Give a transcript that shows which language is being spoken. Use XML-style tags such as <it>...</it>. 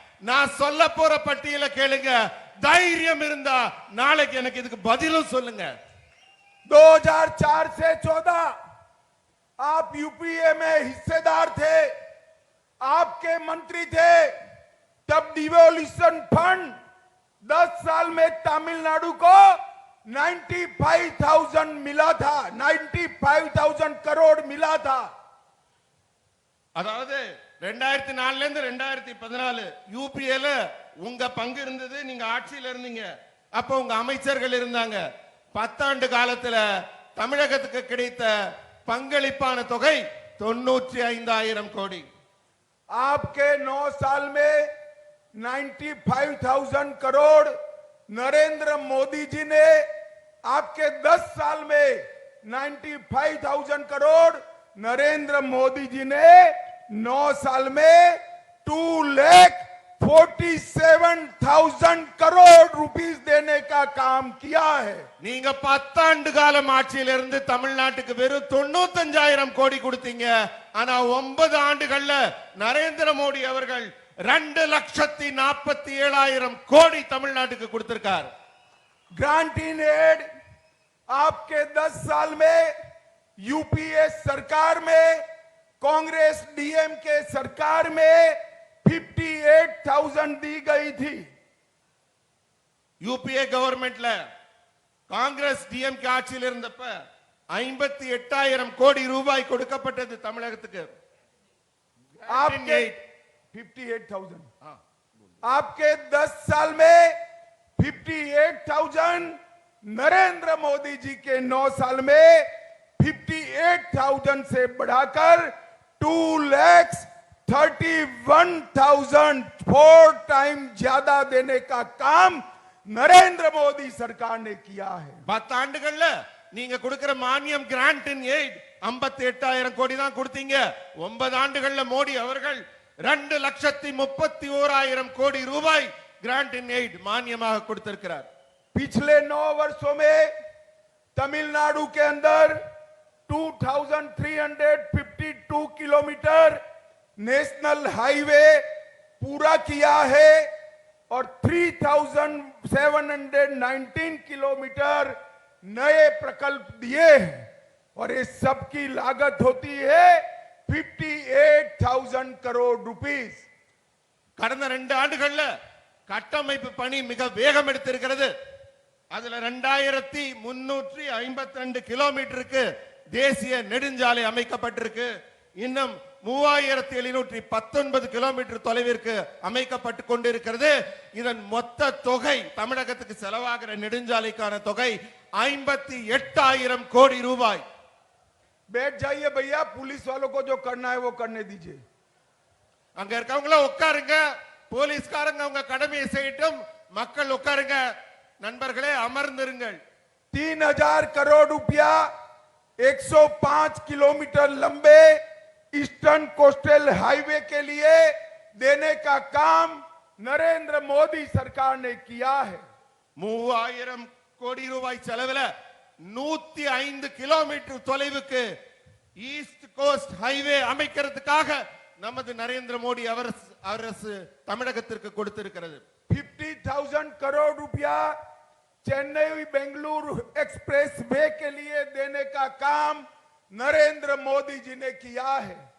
<ta>நான் சொல்ல போற பட்டியலை கேளுங்க. தைரியம் இருந்தா நாளைக்கு எனக்கு இதுக்கு பதிலும் சொல்லுங்க.</ta> <hi>2004 से 14 आप यूपीए में हिस्सेदार थे, आपके मंत्री थे. तब डिवोल्यूशन फंड 10 साल में तमिलनाडु को 95,000 मिला था, 95,000 करोड़ मिला था.</hi> <ta>அதாவது 2004ல இருந்து 2014 யூபிஏல உங்க பங்கு இருந்தது. நீங்க ஆட்சியில இருந்தீங்க. அப்ப உங்க அமைச்சர்கள் இருந்தாங்க. 10 ஆண்டு காலத்துல தமிழகத்துக்கு கிடைத்த பங்களிப்பான தொகை 95,000 கோடி.</ta> <hi>आपके 9 साल में 95,000 करोड़ नरेंद्र मोदी जी ने, आपके 10 साल में 95,000 करोड़ नरेंद्र मोदी जी ने 9 साल में 2,47,000 करोड़ रुपीस देने का काम किया है.</hi> <ta>நீங்க 10 ஆண்டு காலம் ஆட்சியில இருந்து தமிழ்நாட்டுக்கு வெறும் 95,000 கோடி கொடுத்தீங்க. ஆனா 9 ஆண்டுகள்ல நரேந்திர மோடி அவர்கள் 2,47,000 கோடி தமிழ்நாட்டுக்கு கொடுத்திருக்கார்.</ta> <hi>ग्रांट इन एड आपके 10 साल में यूपीए सरकार में, कांग्रेस डीएमके सरकार में 58,000 दी गई थी.</hi> <ta>யூபிஏ கவர்மெண்ட்ல காங்கிரஸ் டிஎம்கே ஆட்சியில் இருந்தப்ப 58,000 கோடி ரூபாய் கொடுக்கப்பட்டது தமிழகத்துக்கு.</ta> <hi>आपके 58,000 आपके 10 साल में 58,000, नरेंद्र मोदी जी के 9 साल में 58,000 से बढ़ाकर 2,31,000, 4 टाइम ज्यादा देने का काम नरेंद्र मोदी सरकार ने किया है.</hi> <ta>10 ஆண்டுகள்ல நீங்க கொடுக்கிற மானியம் கிராண்ட் இன் எய்ட் 58,000 கோடி தான் கொடுத்தீங்க. 9 ஆண்டுகள்ல மோடி அவர்கள் 2,31,000 கோடி ரூபாய் கிராண்ட் இன் எய்ட் மானியமாக கொடுத்திருக்கிறார்.</ta> <hi>पिछले 9 वर्षों में तमिलनाडु के अंदर 2,352 किलोमीटर नेशनल हाईवे पूरा किया है और 3,719 किलोमीटर नए प्रकल्प दिए हैं और ये सब की लागत होती है 58,000 करोड़ रुपीस.</hi> <ta>கடந்த 2 ஆண்டுகள்ல கட்டமைப்பு பணி மிக வேகம் எடுத்திருக்கிறது. அதுல 2,352 கிலோமீட்டருக்கு தேசிய நெடுஞ்சாலை அமைக்கப்பட்டிருக்கு. இன்னும் 3,719 கிலோமீட்டர் தொலைவிற்கு அமைக்கப்பட்டு கொண்டிருக்கிறது. இதன் மொத்த தொகை தமிழகத்துக்கு செலவாகிற நெடுஞ்சாலைக்கான தொகை 58,000 கோடி ரூபாய்.</ta> <hi>बैठ जाइए भैया, पुलिस वालों को जो करना है वो करने दीजिए.</hi> <ta>அங்க இருக்கவங்கள உட்காருங்க, போலீஸ்காரங்க அவங்க கடமையை செய்யட்டும், மக்கள் உட்காருங்க. நண்பர்களே அமர்ந்திருங்கள்.</ta> <hi>3,000 करोड़ रुपया 105 किलोमीटर लंबे ईस्टर्न कोस्टल हाईवे के लिए देने का काम नरेंद्र मोदी सरकार ने किया है.</hi> <ta>3,000 கோடி ரூபாய் செலவுல 105 கிலோமீட்டர் தொலைவுக்கு ஈஸ்ட் கோஸ்ட் ஹைவே அமைக்கிறதுக்காக நமது நரேந்திர மோடி அரசு தமிழகத்திற்கு கொடுத்திருக்கிறது.</ta> <hi>50,000 करोड़ रुपया चेन्नई बेंगलुरु एक्सप्रेस वे के लिए देने का काम नरेंद्र मोदी जी ने किया है.</hi>